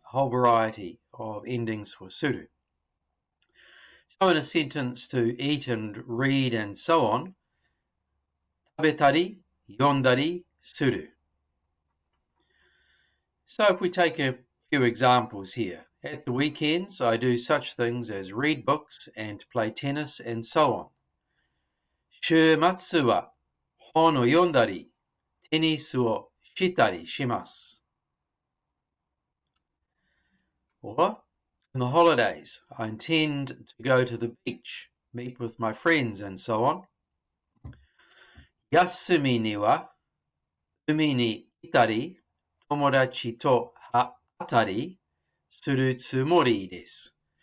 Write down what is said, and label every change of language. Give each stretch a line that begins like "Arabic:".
English: A whole variety of endings for suru. So in a sentence, to eat and read and so on,
Japanese: tabetari, yondari, suru.
English: So if we take a few examples here. At the weekends, I do such things as read books and play tennis and so on.
Japanese: 週末は本を読んだり、テニスをしたりします。
English: Or, in the holidays, I intend to go to the beach, meet with my friends and so on.
Japanese: 休みには海に行ったり、友達と会ったりするつもりです。